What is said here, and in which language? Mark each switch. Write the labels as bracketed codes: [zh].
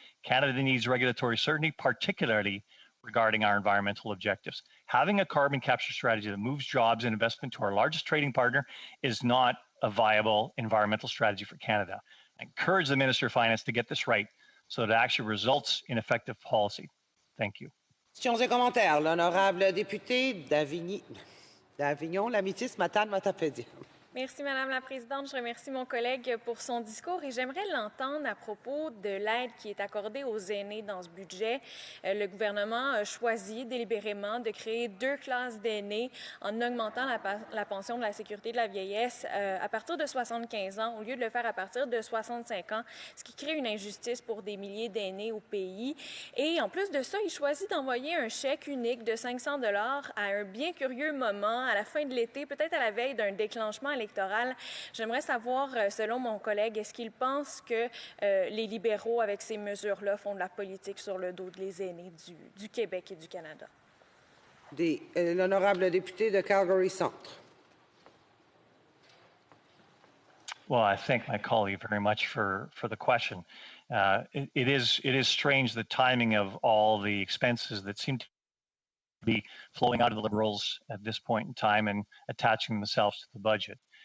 [en] Canada needs regulatory certainty, particularly regarding our environmental objectives. Having a carbon capture strategy that moves jobs and investment to our largest trading partner is not a viable environmental strategy for Canada. I encourage the Minister of Finance to get this right so that it actually results in effective policy. Thank you. [fr] Questions et commentaires. L'honorable député d'Avignon, Lamitis, Matane, Matapédia. Merci, Madame la Présidente. Je remercie mon collègue pour son discours et j'aimerais l'entendre à propos de l'aide qui est accordée aux aînés dans ce budget. Le gouvernement a choisi délibérément de créer 2 classes d'aînés en augmentant la pension de la sécurité de la vieillesse à partir de 75 ans au lieu de le faire à partir de 65 ans, ce qui crée une injustice pour des milliers d'aînés au pays. Et en plus de ça, il choisit d'envoyer un chèque unique de 500 $ à un bien curieux moment, à la fin de l'été, peut-être à la veille d'un déclenchement électoral. J'aimerais savoir, selon mon collègue, est-ce qu'il pense que les libéraux, avec ces mesures-là, font de la politique sur le dos des aînés du Québec et du Canada? L'honorable député de Calgary Centre. [en] Well, I thank my colleague very much for the question. It is strange the timing of all the expenses that seem to be flowing out of the Liberals at this point in time and attaching themselves to the budget.